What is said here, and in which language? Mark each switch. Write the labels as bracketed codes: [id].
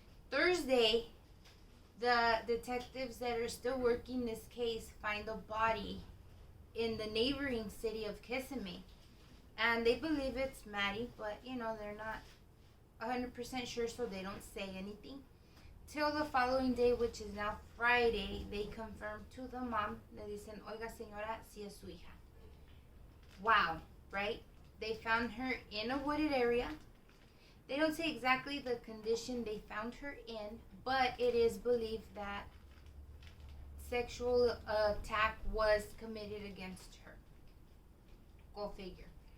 [en] Thursday, the detectives that are still working this case find a body in the neighboring city of Kissimmee. And they believe it's Maddie, but they're not 100% sure, so they don't say anything. Till the following day, which is now Friday, they confirm to the mom. [es] Le dicen, oiga señora, si es su hija. [en] Wow, right? They found her in a wooded area. They don't say exactly the condition they found her in, but it is believed that sexual attack was committed against her. Go figure.